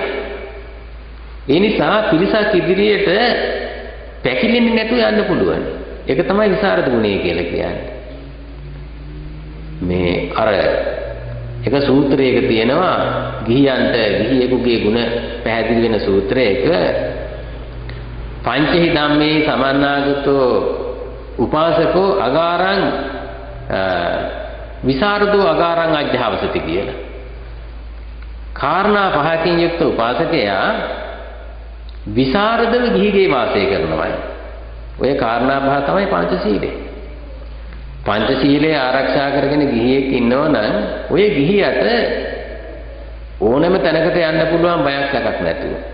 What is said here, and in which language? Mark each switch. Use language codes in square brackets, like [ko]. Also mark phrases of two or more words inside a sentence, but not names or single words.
[si] ඒ නිසා පිරිසක් ඉදිරියට පැකිලෙන්නේ නැතුව යන්න පුළුවන්. ඒක තමයි විසරද ගුණය කියලා කියන්නේ. මේ අර එක සූත්‍රයක තියෙනවා ගිහියෙකුගේ ගුණ පැහැදිලි වෙන සූත්‍රයක [pi] පංචහි ධම්මේ සමන්නාගතෝ උපාසකෝ අගාරං විසරදෝ අගාරං අජ්ජාවසති [si] කියලා. කාරණා 5කින් යුක්ත උපාසකයා විසරදව ගිහිගේ වාසය කරනවා. ඔය කාරණා 5 තමයි පංචශීලය. පංචශීලය ආරක්ෂා කරගෙන ගිහියෙක් ඉන්නවා නම් ඔය ගිහියට ඕනෑම තැනකට යන්න පුළුවන් බයක් එකක් නැතුව.